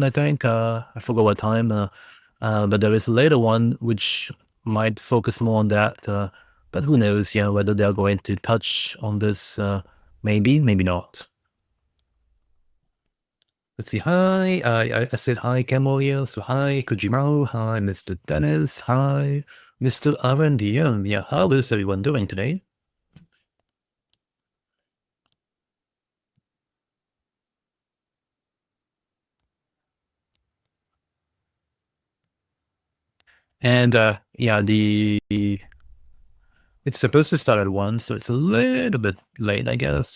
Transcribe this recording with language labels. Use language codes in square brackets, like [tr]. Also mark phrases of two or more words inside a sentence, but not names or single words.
[en] I think I forgot what time. But there is a later one which might focus more on that. But who knows, whether they're going to touch on this, maybe, maybe not. Let's see. Hi, I said hi, Camelia. So hi, Kojimaro. Hi, Mr. Dennis. Hi, Mr. RNDM. Yeah, how is everyone doing today? And it's supposed to start at 1, so it's a little bit late, I guess.